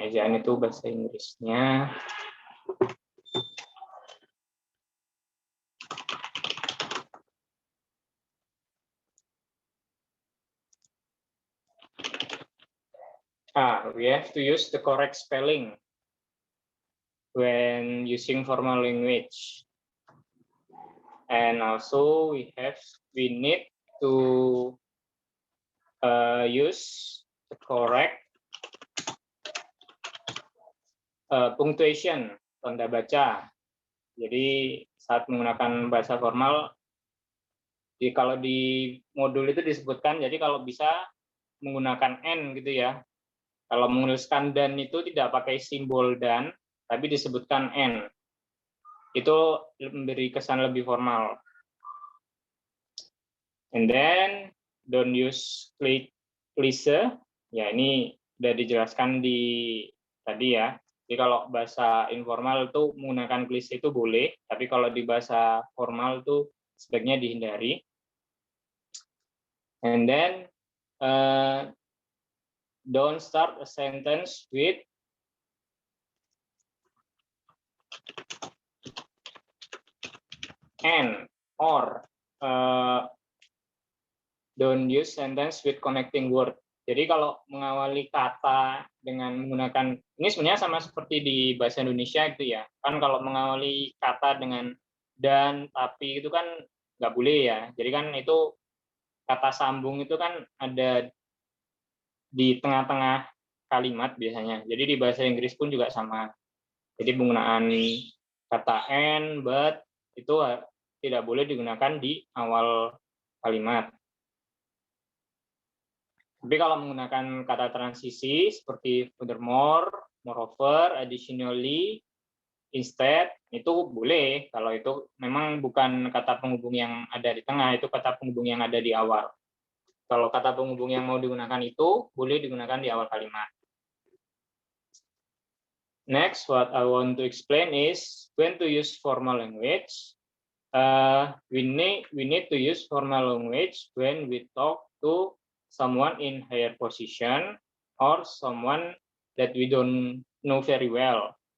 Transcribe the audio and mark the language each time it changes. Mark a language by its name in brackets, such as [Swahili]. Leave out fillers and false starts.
[Indonesian] Ejaan itu bahasa Inggrisnya [English] we have to use the correct spelling when using formal language. And also we need to use the correct punctuation, [Indonesian] tanda baca. Jadi saat menggunakan bahasa formal, kalau di modul itu disebutkan, jadi kalau bisa menggunakan N gitu ya. Kalau menuliskan dan itu tidak pakai simbol dan, tapi disebutkan N. Itu memberi kesan lebih formal. [English] And then don't use please. [Indonesian] Ya, ini sudah dijelaskan di tadi ya. Jadi kalau bahasa informal itu menggunakan please itu boleh, tapi kalau di bahasa formal itu sebaiknya dihindari. [English] And then don't start a sentence with and or don't use sentence with connecting word. [Indonesian] Jadi kalau mengawali kata dengan menggunakan, ini sebenarnya sama seperti di bahasa Indonesia itu ya. Kan kalau mengawali kata dengan dan, tapi itu kan nggak boleh ya. Jadi kan itu kata sambung itu kan ada di tengah-tengah kalimat biasanya. Jadi di bahasa Inggris pun juga sama. Jadi penggunaan kata and, but itu tidak boleh digunakan di awal kalimat. Tapi kalau menggunakan kata transisi seperti furthermore, moreover, additionally, instead, itu boleh. Kalau itu memang bukan kata penghubung yang ada di tengah, itu kata penghubung yang ada di awal. Kalau kata penghubung yang mau digunakan itu, boleh digunakan di awal kalimat. [English] Next, what I want to explain is when to use formal language. We need to use formal language when we talk to someone in higher position or someone that we don't know very well.